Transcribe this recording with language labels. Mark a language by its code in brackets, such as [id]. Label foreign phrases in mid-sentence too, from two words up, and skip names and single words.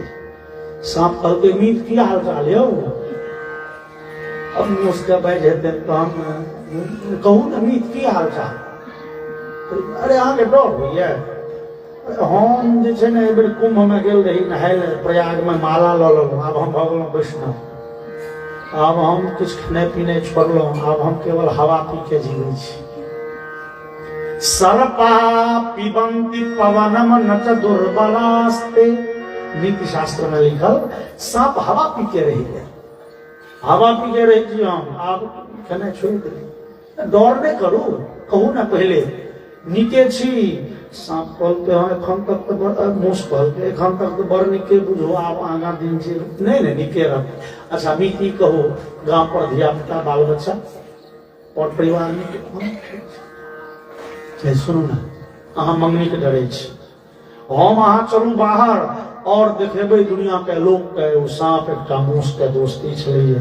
[mai] सांप कहलकै मीत की हाल चाल यौ? अब मूस के बाजि हेतै तो हम कहू ने मीत की हाल चाल? अरे अहाँके डर होइए? हम जे छै ने एहि बेर कुंभ में गेल रही नहाय ले, प्रयाग में माला लऽ लेलहुँ, आब हम भऽ गेलहुँ वैष्णव। आब हम किछु खेनाइ पिनाइ छोड़लहुँ, आब हम केवल हवा पी के जीवै छी। [sa] सर्पा पिबन्ति पवनम न च दुर्बलास्ते। [mai] नीति शास्त्र में लिखल सांप हवा पी के रही है, हवा पी के रही छी हम, आब खेनाइ छोड़ि देली। डर नहीं करू, कहू ना पहले नीके छी। सांप कहलकै हाँ एखन तक तो मूस कहलकै एखन तक तो बड़ नीके बुझो, आब आगाँ दिन छै नहीं नीके रहतै। अच्छा मीति कहू, गाँव पर धिया पुता बाल बच्चा और परिवार में सुनू ना, अहाँ मंगनी के डरे छी, हम अहाँ चलू बाहर और देखेबै दुनिया के लोक के ओ सांप एकटा मूस के दोस्ती छलैये।